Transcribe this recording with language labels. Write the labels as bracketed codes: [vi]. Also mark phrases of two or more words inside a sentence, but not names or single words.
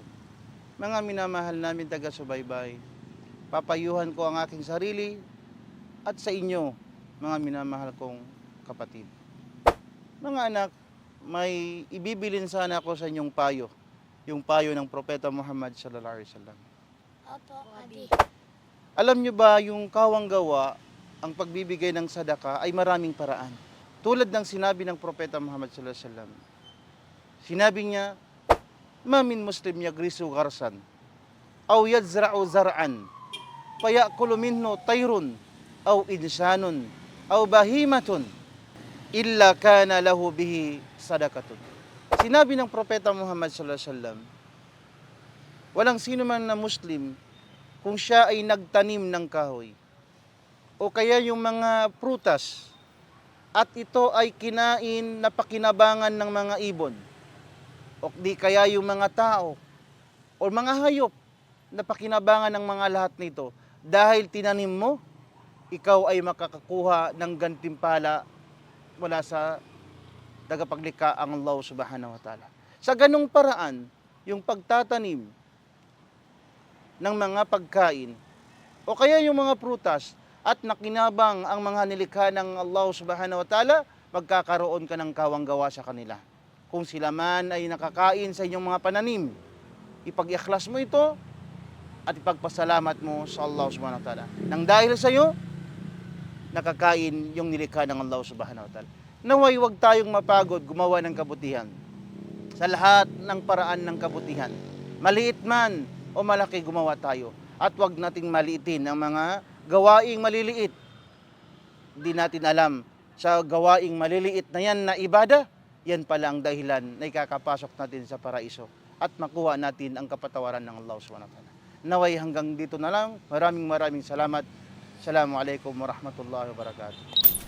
[tl] Mga minamahal namin taga-subaybay, papayuhan ko ang aking sarili at sa inyo, mga minamahal kong kapatid. Mga anak, may ibibilin sana ako sa inyong payo. Yung payo ng Propeta Muhammad [ar] صلى الله عليه وسلم. [tl] Opo, Abi. Alam nyo ba yung kawang-gawa, ang pagbibigay ng sadaka ay maraming paraan. Tulad ng sinabi ng Propeta Muhammad [ar] صلى الله عليه وسلم. [tl] Sinabi niya, [ar] "ما من مسلم يغرس غرسا أو يزرع زرعا فيأكل منه طير أو إنسان أو بهيمة إلا كان له به صدقة." [tl] Sinabi ng Propeta Muhammad [ar] صلى الله عليه وسلم, [tl] walang sino man na Muslim kung siya ay nagtanim ng kahoy o kaya yung mga prutas at ito ay kinain na pakinabangan ng mga ibon o di kaya yung mga tao o mga hayop na pakinabangan ng mga lahat nito, dahil tinanim mo, ikaw ay makakakuha ng gantimpala mula sa tagapaglikha ang Allah [ar] سبحانه وتعالى. [tl] Sa ganung paraan, yung pagtatanim ng mga pagkain o kaya yung mga prutas at nakinabang ang mga nilikha ng Allah [ar] سبحانه وتعالى, [tl] magkakaroon ka ng kawang-gawa sa kanila. Kung sila man ay nakakain sa inyong mga pananim, ipag-ikhlas mo ito at ipagpasalamat mo sa Allah [ar] سبحانه وتعالى. [tl] Nang dahil sa iyo, nakakain yung nilikha ng Allah [ar] سبحانه وتعالى. [tl] Naway huwag tayong mapagod gumawa ng kabutihan sa lahat ng paraan ng kabutihan. Maliit man o malaki, gumawa tayo. At huwag nating maliitin ang mga gawaing maliliit. Hindi natin alam, sa gawaing maliliit na yan na ibada, yan pala ang dahilan na ikakapasok natin sa paraiso at makuha natin ang kapatawaran ng Allah [ar] سبحانه وتعالى. [tl] Naway hanggang dito na lang. Maraming salamat. [ar] السلام عليكم ورحمة الله وبركاته.